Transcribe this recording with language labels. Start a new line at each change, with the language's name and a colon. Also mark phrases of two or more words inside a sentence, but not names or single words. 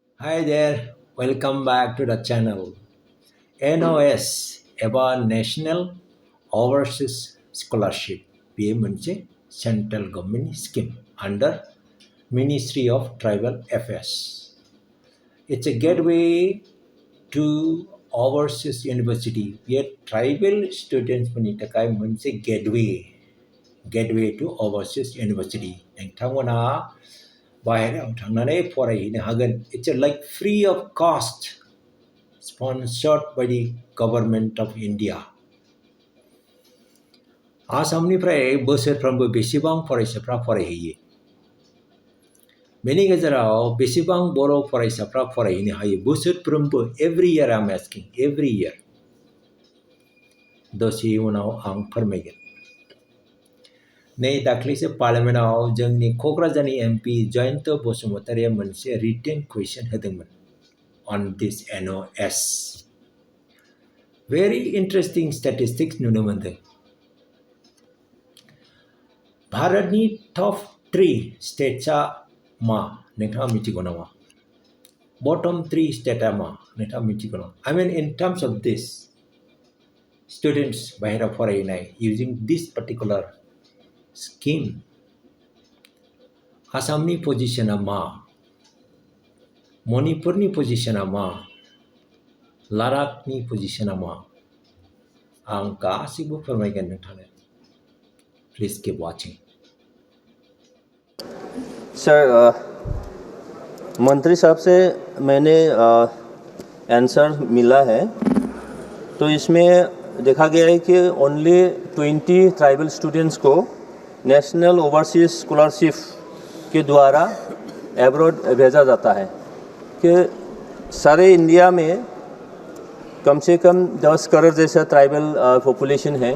English: Hi there, welcome back to the channel. NOS about National Overseas Scholarship PMNC Central Government Scheme under Ministry of Tribal Affairs. It's a gateway to overseas university where tribal students
Bodo: menitakai munse
English: gateway to overseas university.
Bodo: नोंथांमोना बाहेरायाव थांनानै फरायहैनो हागोन.
English: It's like free of cost, sponsored by the government of India.
Bodo: आसामनिफ्राय बोसोरफ्रोमबो बेसेबां फरायसाफ्रा फरायहैयो? बेनि गेजेराव बेसेबां बर' फरायसाफ्रा फरायहैनो हायो?
English: बोसोरफ्रोमबो every year I'm asking, every year.
Bodo: दसे उनाव आं फोरमायगोन. नै दाख्लैसो पार्लियामेन्टआव जोंनि क'क्राझारनि एमपि जयन्त बसुमतारीया मोनसे रिटेन कुइसन होदोंमोन
English: on this NOS. Very interesting statistics
Bodo: नुनो मोनदों. भारतनि टप 3 स्टेट्सआ मा नोंथाङा मिथिगौ नामा? बटम 3 स्टेटआ मा नोंथाङा मिथिगौ नामा?
English: I mean in terms of this students
Bodo: बाहेराव फरायनाय
English: using this particular scheme.
Bodo: आसामनि पोजिशना मा? मणिपुरनि पोजिशना मा? लादाखनि पोजिशना मा? आं गासिबो फोरमायगोन नोंथांनो.
English: Please keep watching.
Hindi: सर मंत्री साहब से मैंने आंसर मिला है, तो इसमें देखा गया है कि
English: only 20 tribal students
Hindi: को नेशनल ओवरसीज स्कॉलरशिप के द्वारा एब्रॉड भेजा जाता है कि सारे इंडिया में कम से कम 10 करोड़ जैसा
English: tribal population
Hindi: है.